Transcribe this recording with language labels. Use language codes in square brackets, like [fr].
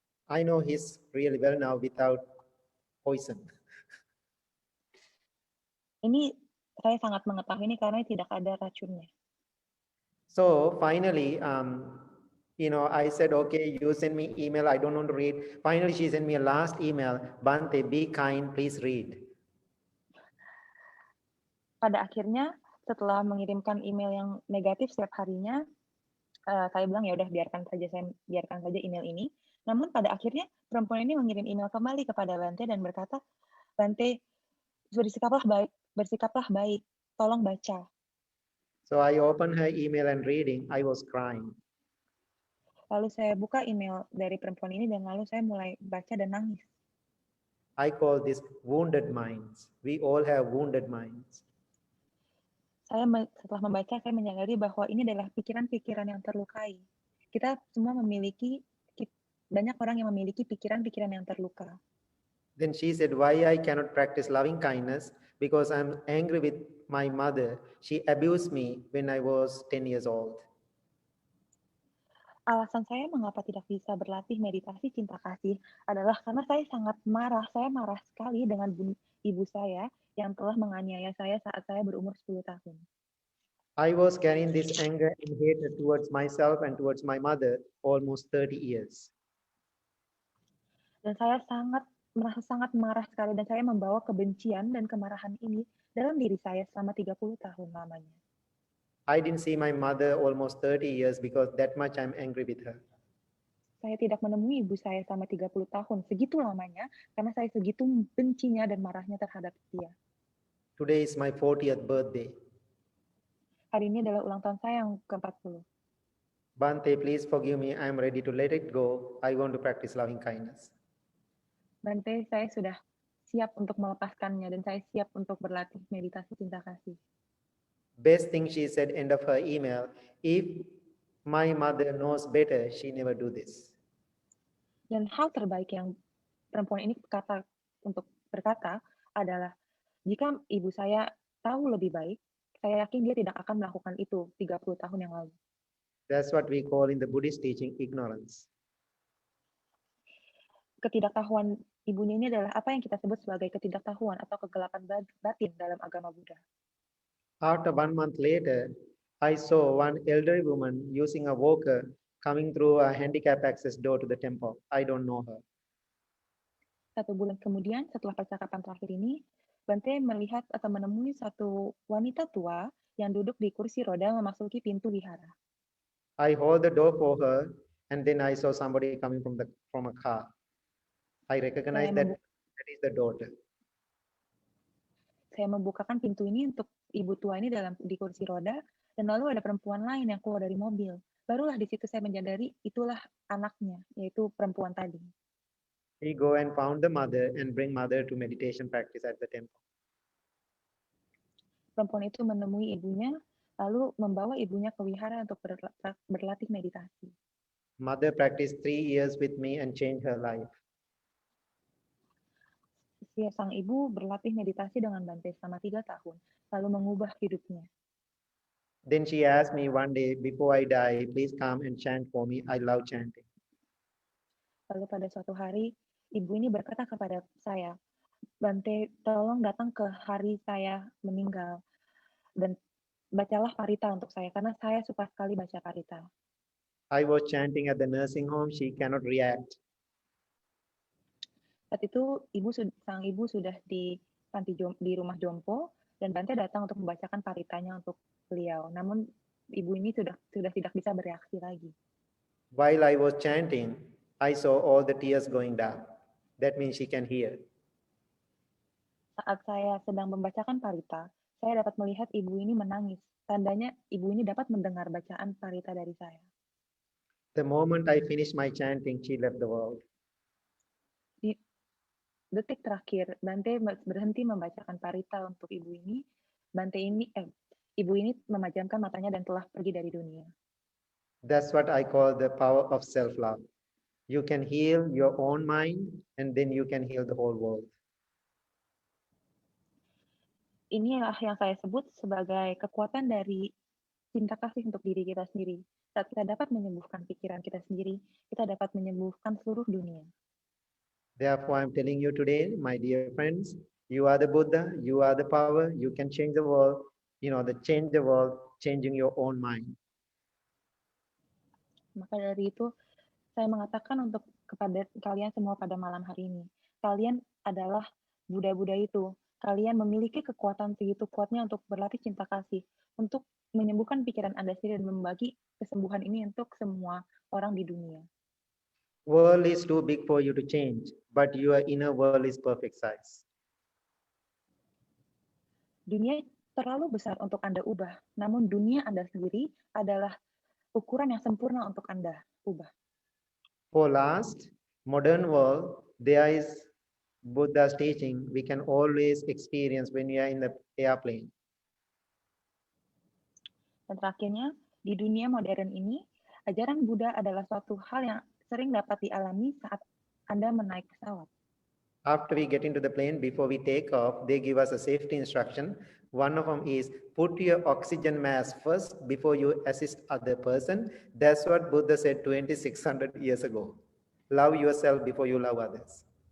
[en] I know hiss really well now without poison. [id] Ini saya sangat mengetahui ini karena tidak ada racunnya. [en] So finally, I said, okay, you send me email, I don't want to read. Finally, she sent me a last email, Bante, be kind, please read. [id] Pada akhirnya, setelah mengirimkan email yang negatif setiap harinya, saya bilang ya udah biarkan saja email ini. Namun pada akhirnya perempuan ini mengirim email kembali kepada Bante dan berkata, Bante, bersikaplah baik, tolong baca. [en] So I opened her email and reading, I was crying. [id] Lalu saya buka email dari perempuan ini dan lalu saya mulai baca dan nangis. [en] I call this wounded minds. We all have wounded minds. [id] Setelah membaca, saya menyadari bahwa ini adalah pikiran-pikiran yang terlukai. Kita semua banyak orang yang memiliki pikiran-pikiran yang terluka. [en] Then she said, why I cannot practice loving kindness? Because I'm angry with my mother. She abused me when I was 10 years old. [id] Alasan saya mengapa tidak bisa berlatih meditasi cinta kasih adalah karena saya sangat marah. Saya marah sekali dengan ibu saya yang telah menganiaya saya saat saya berumur 10 tahun. [en] I was carrying this anger and hatred towards myself and towards my mother almost 30 years. [id] Dan saya merasa sangat marah sekali dan saya membawa kebencian dan kemarahan ini dalam diri saya selama 30 tahun lamanya. [en] I didn't see my mother almost 30 years because that much I'm angry with her. [id] Saya tidak menemui ibu saya selama 30 tahun, segitu lamanya, karena saya segitu bencinya dan marahnya terhadap dia. [en] Today is my 40th birthday. [id] Hari ini adalah ulang tahun saya yang ke-40. [en] Bante, please forgive me. I'm ready to let it go. I want to practice loving kindness. [id] Bante, saya sudah siap untuk melepaskannya dan saya siap untuk berlatih meditasi cinta kasih. [en] Best thing she said end of her email, if my mother knows better, she never do this. [id] Dan hal terbaik yang perempuan ini berkata adalah, jika ibu saya tahu lebih baik, saya yakin dia tidak akan melakukan itu 30 tahun yang lalu. [en] That's what we call in the Buddhist teaching ignorance. [id] Ketidaktahuan ibunya ini adalah apa yang kita sebut sebagai ketidaktahuan atau kegelapan batin dalam agama Buddha. [en] After 1 month later, I saw one elderly woman using a walker coming through a handicap access door to the temple. I don't know her. [id] 1 bulan kemudian, setelah percakapan terakhir ini, Bante melihat atau menemui satu wanita tua yang duduk di kursi roda memasuki pintu wihara. [en] I hold the door for her, and then I saw somebody coming from a car. I recognized that is the daughter. [id] Saya membukakan pintu ini untuk ibu tua ini di kursi roda, dan lalu ada perempuan lain yang keluar dari mobil. Barulah di situ saya menyadari itulah anaknya, yaitu perempuan tadi. [en] We go and found the mother and bring mother to meditation practice at the temple. [id] Perempuan itu menemui ibunya, lalu membawa ibunya ke wihara untuk berlatih meditasi. [en] Mother practiced 3 years with me and changed her life. [id] Sang ibu berlatih meditasi dengan Bante selama 3 tahun, lalu mengubah hidupnya. [en] Then she asked me one day, before I die, please come and chant for me. I love chanting. [id] Lalu pada suatu hari, ibu ini berkata kepada saya, Bante, tolong datang ke hari saya meninggal dan bacalah parita untuk saya, karena saya suka sekali baca parita. [en] I was chanting at the nursing home. She cannot react. [id] Saat itu sang ibu sudah di rumah jompo dan Bante datang untuk membacakan paritanya untuk beliau. Namun ibu ini sudah tidak bisa bereaksi lagi. [en] While I was chanting, I saw all the tears going down. That means she can hear. [id] Saat saya sedang membacakan parita, saya dapat melihat ibu ini menangis. Tandanya ibu ini dapat mendengar bacaan parita dari saya. [en] The moment I finished my chanting, she left the world. [id] Di detik terakhir, Bante berhenti membacakan parita untuk ibu ini. Ibu ini memejamkan matanya dan telah pergi dari dunia. [en] That's what I call the power of self-love. You can heal your own mind and then you can heal the whole world. [id] Inilah yang saya sebut sebagai kekuatan dari cinta kasih untuk diri kita sendiri. Saat kita dapat menyembuhkan pikiran kita sendiri, kita dapat menyembuhkan seluruh dunia. [en] Therefore, I'm telling you today, my dear friends, you are the Buddha, you are the power, you can change the world, change the world, changing your own mind. [id] Maka dari itu, saya mengatakan untuk kepada kalian semua pada malam hari ini, kalian adalah Buddha-Buddha itu. Kalian memiliki kekuatan begitu kuatnya untuk berlatih cinta kasih, untuk menyembuhkan pikiran Anda sendiri dan membagi kesembuhan ini untuk semua orang di dunia. [en] World is too big for you to change, but your inner world is perfect size. [id] Dunia terlalu besar untuk Anda ubah, namun dunia Anda sendiri adalah ukuran yang sempurna untuk Anda ubah. [en] For last, modern world, there is Buddha's teaching we can always experience when we are in the airplane. [id] Dan terakhirnya, di dunia modern ini, ajaran Buddha adalah suatu hal yang sering dapat dialami saat Anda menaik pesawat. [en] After we get into the plane, before we take off, they give us a safety instruction. One of them is put your oxygen mask first before you assist other person. That's what Buddha said 2600 years ago. Love yourself before you love others.